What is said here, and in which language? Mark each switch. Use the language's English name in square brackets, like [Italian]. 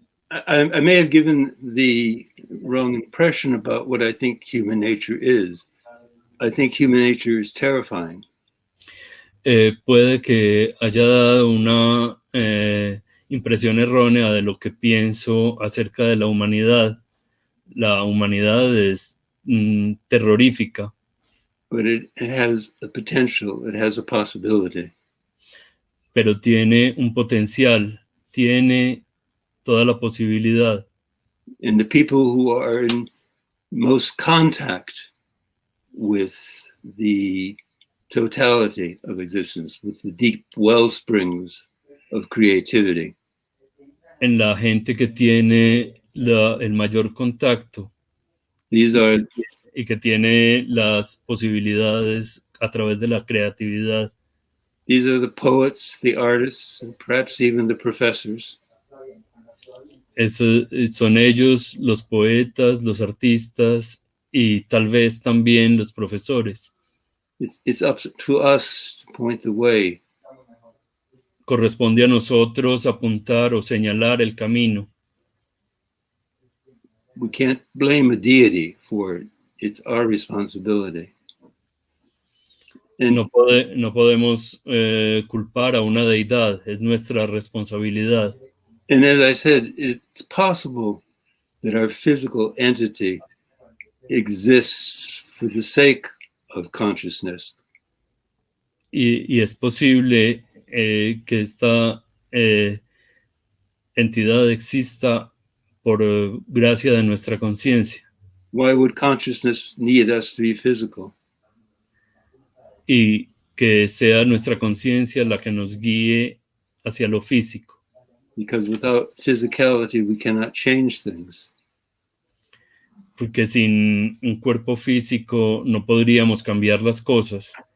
[English] I may have given the wrong impression about what I think human nature is. I think human nature is terrifying. [Spanish] Puede que haya dado una impresión errónea de lo que pienso acerca de la humanidad. La humanidad es terrorífica. [English] But it has a potential, it has a possibility. [Spanish] Pero tiene un potencial, tiene toda la posibilidad. [English] And the people who are in most contact with the totality of existence, with the deep well springs of creativity. [Spanish] En la gente que tiene el mayor contacto. [English] These are, [Spanish] y que tiene las posibilidades a través de la creatividad. [English] These are the poets, the artists, and perhaps even the professors. [Spanish] Son ellos los poetas, los artistas y tal vez también los profesores. [English] It's up to us to point the way. [Spanish] Corresponde a nosotros apuntar o señalar el camino. [English] We can't blame a deity for it. It's our responsibility. And [Spanish] no podemos culpar a una deidad, es nuestra responsabilidad. [English] And as I said, it's possible that our physical entity exists for the sake of consciousness. [Spanish] Y es posible que esta entidad exista por gracia de nuestra conciencia. [English] Why would consciousness need us to be physical? [Spanish] Y que sea nuestra conciencia la que nos guíe hacia lo físico. [English] Because without physicality, we cannot change things. [Spanish] Porque sin un cuerpo físico no podríamos cambiar las cosas.